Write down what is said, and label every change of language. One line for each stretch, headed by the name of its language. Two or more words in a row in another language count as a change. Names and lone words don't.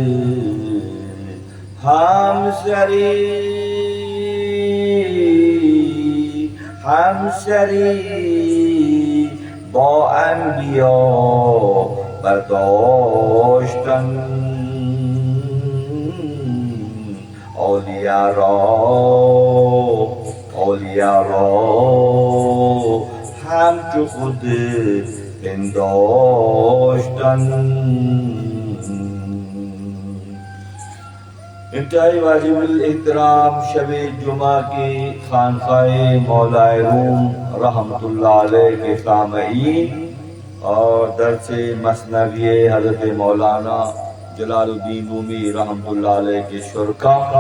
Persian: همسری با انبیا برداشتن، اولیاء را همچو خود پنداشتن۔
Urdu: انتہائی واجب الاحترام شب جمعہ کی خانقاہ مولائے روم رحمۃ اللہ علیہ کے سامعین اور درس مثنوی حضرت مولانا جلال الدین رومی رحمۃ اللہ علیہ کے شرکا،